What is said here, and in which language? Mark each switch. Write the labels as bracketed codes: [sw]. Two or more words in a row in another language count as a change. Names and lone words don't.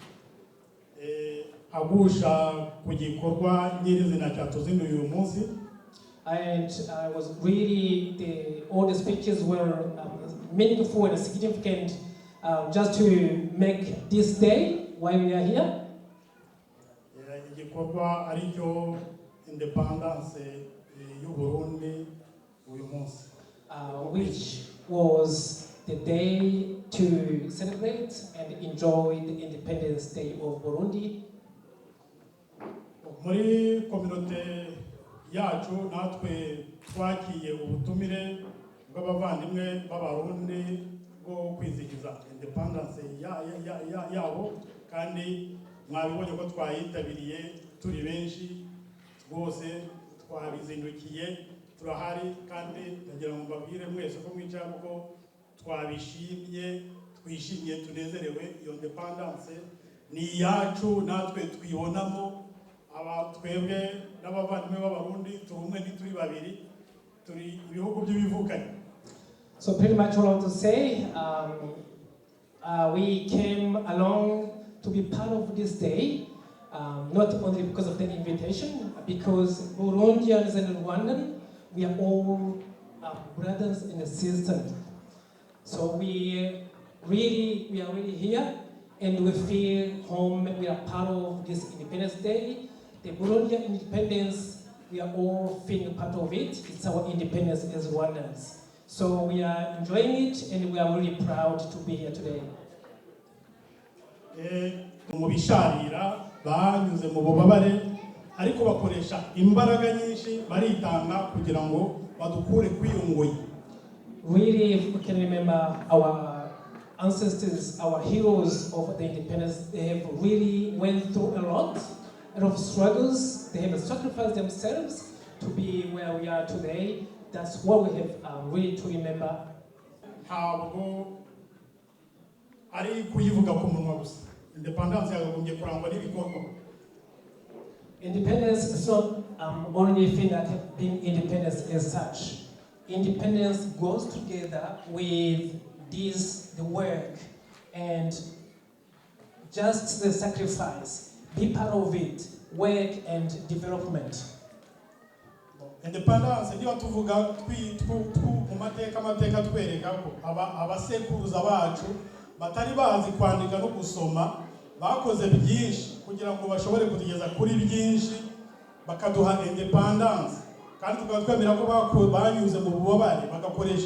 [en] And I was really, all the speeches were meaningful and significant just to make this day why we are here. Independence Burundi which was the day to celebrate and enjoy the Independence Day of Burundi. [rw] Muri community yacu natwe twakiye ubutumire bw'abavandimwe b'abarundi bwo kwizihiza independence yabo kandi mwabibonye ko twayitabiriye turi benshi rwose twabizindukiye turahari kandi ndagira ngo mbabwire mwese ko mwicara kuko twishimye tunezerewe iyo independence ni yacu natwe twibonamo aba twebwe n'abavandimwe b'abarundi turi umwe ntituri babiri turi ibihugu by'ibivukanye. [en] So pretty much all I want to say, we came along to be part of this day, not only because of the invitation, because Burundians and Rwandan, we are all brothers and sisters. So we are really here, and we feel home. We are part of this Independence Day. The Burundian independence, we are all feeling part of it. It's our independence as Rwandans. So we are enjoying it, and we are really proud to be here today. [rw] Mubisharira banyuze mu bubabare ariko bakoresha imbaraga nyinshi baritanga kugira ngo badukure kwiyunguye. [en] Really, if we can remember our ancestors, our heroes of the independence, they have really went through a lot of struggles. They have sacrificed themselves to be where we are today. That's what we have really to remember. [rw] Ari kuyivuga ku munwa gusa. Independence yakagombye kurangwa n'ibikorwa. [en] Independence is not only a thing that being independence as such. Independence goes together with the work and just the sacrifice. Be part of it, work and development. [rw] Independence niyo tuvuga mu mateka twereka ko abasekuruza bacu batari bazi kwandika no gusoma bakoze byinshi kugira ngo bashobore kugeza kuri byinshi bakaduha independence kandi tukaba twemera ko banyuze mu bubabare bagakoresha